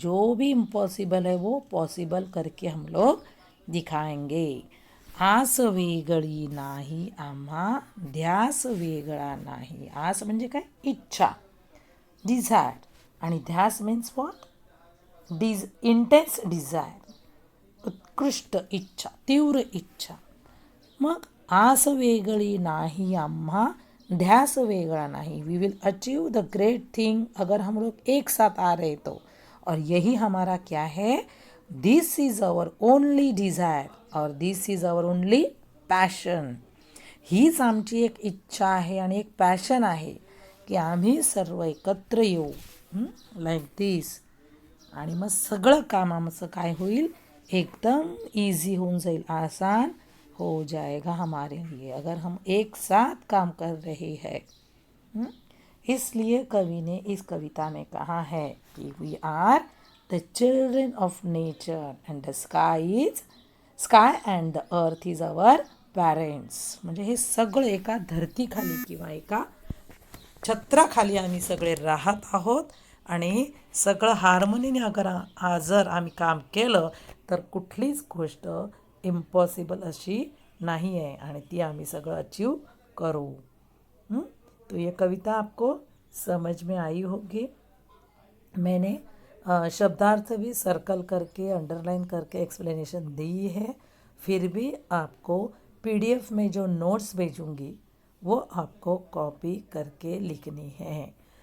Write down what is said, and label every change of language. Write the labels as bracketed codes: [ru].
[hi] जो भी इम्पॉसिबल है वो पॉसिबल करके हम लोग दिखाएंगे. [mr] आस वेगळी नाही आम्हा, ध्यास वेगळा नाही. आस म्हणजे काय? इच्छा, डिझायर. आणि ध्यास [en] Means what? Intense desire, [mr] उत्कृष्ट इच्छा, तीव्र इच्छा. मग आस वेगळी नाही आम्हा, ध्यास वेगळा नहीं. [en] we will achieve the great thing [hi] अगर हम लोग एक साथ आ रहे तो. और यही हमारा क्या है? [en] This is our only desire और this is our only passion. [mr] हीच आमची एक इच्छा आहे आणि एक पॅशन आहे की आम्ही सर्व एकत्र येऊ लाईक दिस. आणि मग सगळं काम आमचं काय होईल? एकदम इजी होऊन जाईल, [hi] आसान हो जाएगा हमारे लिए अगर हम एक साथ काम कर रहे हैं. इसलिए कवि ने इस कविता में कहा है कि [en] We are the children of nature and the sky and the earth is our parents. [mr] म्हणजे हे सगळं एका धरतीखाली किंवा एका छत्राखाली आम्ही सगळे राहत आहोत आणि सगळं हार्मोनीने जर आम्ही काम केलं तर कुठलीच गोष्ट इम्पॉसिबल अशी नहीं है आणि ती आम्ही सगळं अचीव करू. [hi] तो ये कविता आपको समझ में आई होगी. मैंने शब्दार्थ भी सर्कल करके अंडरलाइन करके एक्सप्लेनेशन दी है. फिर भी आपको पीडीएफ में जो नोट्स भेजूंगी वो आपको कॉपी करके लिखनी है.